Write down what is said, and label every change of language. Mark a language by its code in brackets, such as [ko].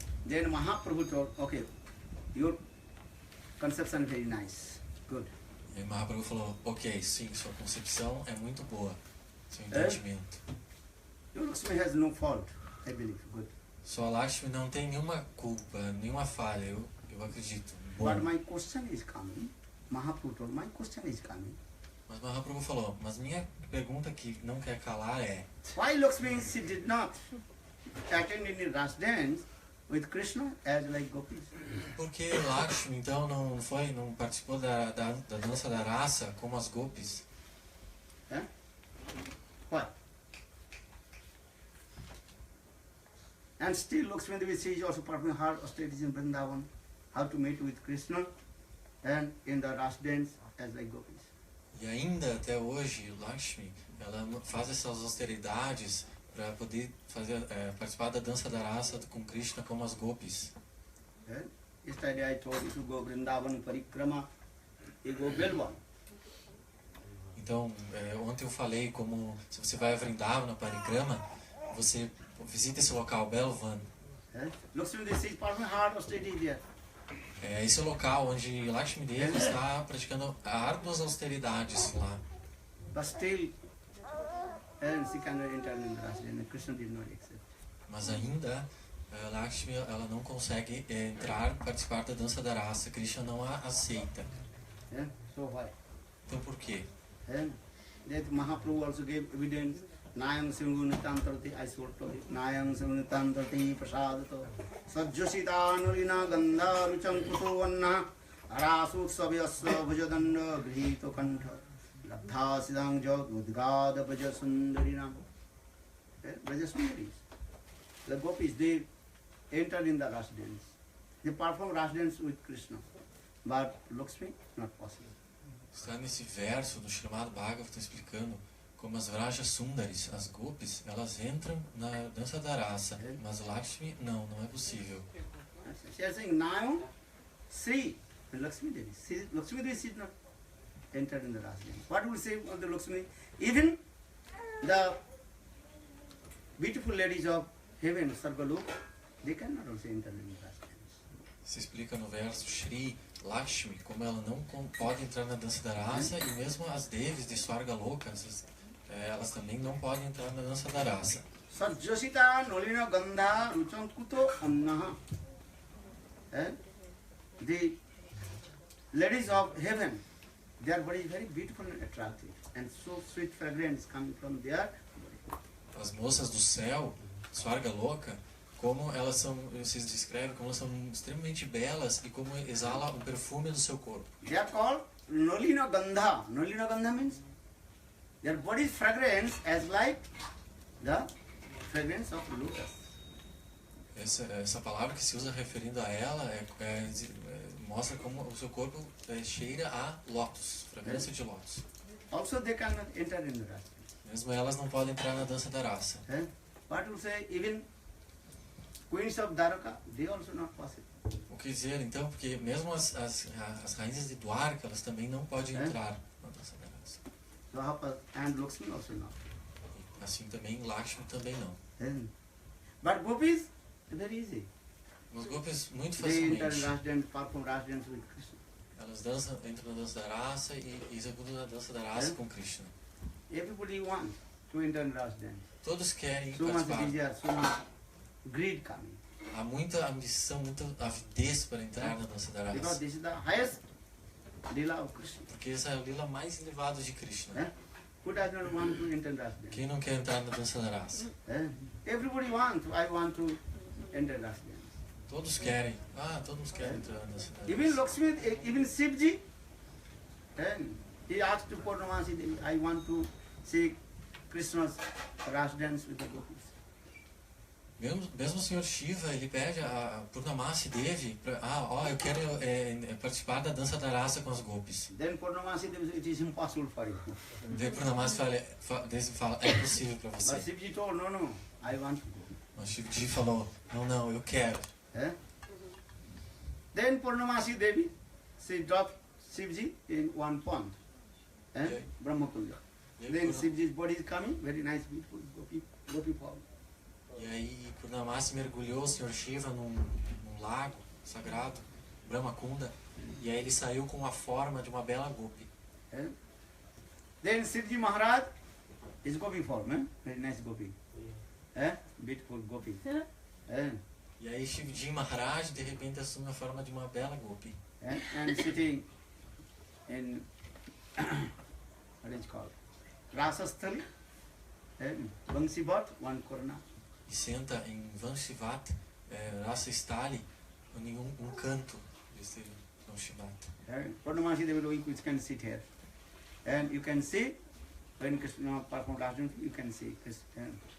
[en] Then Mahaprabhu told, okay, your conception is very nice, good. [pt] E Mahaprabhu falou, ok, sim, sua concepção é muito boa, seu entendimento. [en] Your Lakshmi has no fault, I believe, good. [pt] Sua Lakshmi não tem nenhuma culpa, nenhuma falha, eu acredito. Bom. [en] But my question is coming, Mahaprabhu told, my question is coming. [pt] Mas Mahaprabhu falou, mas minha pergunta que não quer calar é, [en] Why Lakshmi, she did not attend any Ras dance with Krishna as like gopis? [pt] por que Lakshmi então não participou da dança da raça como as gopis? [en] Why? And still Lakshmi Devi, she is also performing her austerities in Vrindavan, how to meet with Krishna and in the Ras dance as like gopis. [pt] E ainda até hoje Lakshmi, ela faz essas austeridades para poder participar da dança da raça com Krishna como as gopis. [en] Yesterday I told you to go Vrindavan Parikrama, you go Belwan. [pt] Então, ontem eu falei como se você vai a Vrindavan, na Parikrama, você visita esse local, Belvan. [en] Lakshmi Devi, she is performing hard austerities there. [pt] Esse é o local onde Lakshmi Devi está praticando árduas austeridades lá. [en] But still, and she cannot enter in the Ras dance, Krishna did not accept. [pt] Mas ainda Lakshmi ela não consegue participar da dança da raça. Krishna não a aceita. [en] So why? [pt] Então por quê? [en] That Mahaprabhu also gave evidence [sa] Nayang Simunitantrati, [en] I sort to it. [sa] Nayang Simunitantrati Prasadato. Sajjosita Nurina Gandha Ruchankuto Vanna. Arasut Savyasya Bhajadanda Grihito Kantha. Labdha Siddhang Jog Udgada Bhajasundarinam. Brajasundaris. [en] The gopis, they entered in the Ras dance. They perform Ras dance with Krishna. But Lakshmi, not possible. [pt] Está nesse verso do Srimad Bhagavatam explicando como as Vrajas Sundaris, as Gopis, elas entram na dança da raça, mas Lakshmi não é possível. [en] She is saying now, Sri, Lakshmi Devi. Lakshmi Devi did not enter in the Ras dance. What would say of the Lakshmi? Even the beautiful ladies of heaven, Sargalok, they cannot also enter in the Ras dance. [pt] Se explica no verso Shri, Lakshmi, como ela não pode entrar na dança da raça, e mesmo as Devis de Swarga Loka, elas também não podem entrar na dança da raça. [sa] Sajjosita Nolina Gandha Ruchankuto Annaha. [en] The ladies of heaven, they are very beautiful and attractive, and so sweet fragrance coming from their body. [pt] As moças do céu, Swarga Loka, como elas são, vocês descrevem, como elas são extremamente belas e como exala o perfume do seu corpo. [en] They are called Nolina Gandha. Nolina Gandha means their body's fragrance as like the fragrance of lotus. [pt] Essa palavra que se usa referindo a ela mostra como o seu corpo cheira a lótus, fragrância de lótus. [en] Also they cannot enter in the rasa. [pt] Mesmo elas não podem entrar na dança da raça. [en] What will say even queens of Dwarka, they also not possible. [pt] O que dizer então, porque mesmo as rainhas de Dwarka, elas também não podem entrar na dança da raça. [en] So, and Lakshmi also not. [pt] Assim também Lakshmi também não. [en] But gopis, very easy. [pt] Os gopis muito [en] They enter [pt] facilmente. [en] Ras dance, perform Ras dance with Krishna. [pt] Elas entram na dança da raça e executam a dança da raça com Krishna. [en] Everybody wants to enter Ras dance. [pt] Todos querem [en] So much [pt] participar. [en] desire, so much greed coming. [pt] Há muita ambição, muita avidez para entrar na dança da [en] Because [pt] raça. [en] this is the highest lila of Krishna. [pt] Porque essa é a lila mais elevada de Krishna. [en] Who does not want to enter Ras dance? [pt] Quem não quer entrar na dança da raça? [en] Everybody wants. I want to enter Ras dance. [pt] Todos querem. Todos querem entrar na dança da [en] Even [pt] raça. [en] Lakshmi, even Shivji, he asked to Purnamasi Devi, I want to see Krishna's Ras dance with the gopis. [pt] Mesmo o Senhor Shiva, ele pede a Purnamasi Devi, eu quero participar da dança da raça com as gopis. [en] Then Purnamasi Devi said, it is impossible for you. [pt] Daí Purnamasi fala, é possível para [en] But [pt] você. [en] Shivji told, no, I want to go. [pt] Mas Shivji falou, não, eu quero. [en] Then Purnamasi Devi, she dropped Shivji in one pond, Brahmakunda. Then Shivji's body is coming, very nice, beautiful, gopi form. [pt] E aí Purnamasi mergulhou o Senhor Shiva num lago sagrado, Brahmakunda, e aí ele saiu com a forma de uma bela gopi. [en] Then Shivji Maharaj is gopi form, very nice gopi. Beautiful gopi. [pt] E aí Shivji Maharaj de repente assume a forma de uma bela gopi. [en] And sitting in, what is it called? Rasasthali, Bangsi Bhat, one corner. [pt] E senta em Vanshivat, Rasa Stali, em um canto desse Vanshivat. [en] Purnamasi Devi can sit here. And you can see, when Krishna performs Ras dance, you can see Krishna.